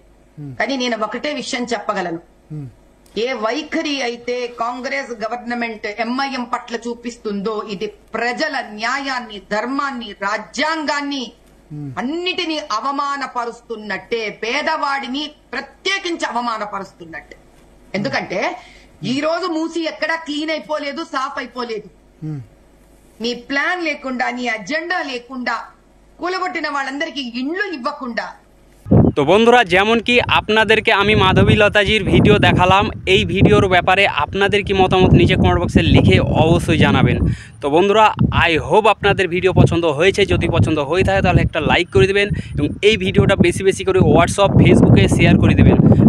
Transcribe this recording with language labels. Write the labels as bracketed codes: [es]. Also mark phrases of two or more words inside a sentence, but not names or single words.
[te] కానీ నేను ఒకటే విషయం చెప్పగలను, ఏ వైఖరి అయితే కాంగ్రెస్ గవర్నమెంట్ ఎంఐఎం పట్ల చూపిస్తుందో ఇది ప్రజల న్యాయాన్ని, ధర్మాన్ని, రాజ్యాంగాన్ని అన్నిటినీ అవమానపరుస్తున్నట్టే, పేదవాడిని ప్రత్యేకించి అవమానపరుస్తున్నట్టే। ఎందుకంటే ఈ రోజు మూసి ఎక్కడా క్లీన్ అయిపోలేదు, సాఫ్ అయిపోలేదు। నీ ప్లాన్ లేకుండా, నీ అజెండా లేకుండా, కూలగొట్టిన వాళ్ళందరికీ ఇండ్లు ఇవ్వకుండా। [bn] তো বন্ধুরা যেমন কি আপনাদেরকে আমি মাধবী লতাজীর ভিডিও দেখালাম, এই ভিডিওর ব্যাপারে আপনাদের কি মতামত নিচে কমেন্ট বক্সে লিখে অবশ্যই জানাবেন। তো বন্ধুরা [en] I hope [bn] আপনাদের ভিডিও পছন্দ হয়েছে, যদি পছন্দ হয়ে থাকে তাহলে একটা লাইক করে দিবেন এবং এই ভিডিওটা বেশি বেশি করে হোয়াটসঅ্যাপ ফেসবুকে শেয়ার করে দিবেন।